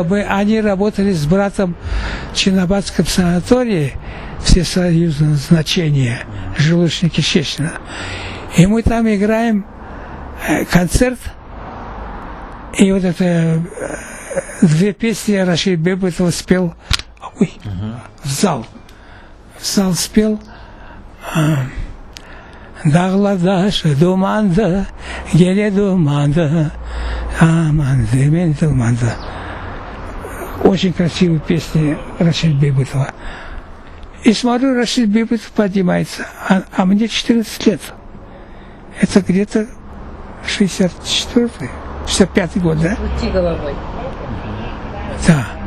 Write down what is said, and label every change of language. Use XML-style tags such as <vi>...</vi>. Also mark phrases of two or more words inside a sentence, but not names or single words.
<ru>Они работали с братом в Чинабадском санатории, всесоюзного значения, желудочно-кишечного. И мы там играем концерт, и вот это две песни Рашид Бейбутов спел в зал. В зал спел</ru> <az>Дағладаш думанда, келе думанда, аманды мен думанда.</az> <ru>Очень красивые песни Рашид Бейбутова. И смотрю, Рашид Бейбутов поднимается, а мне 14 лет. Это где-то 64-й, 65-й год, да? Крути головой. Да.</ru>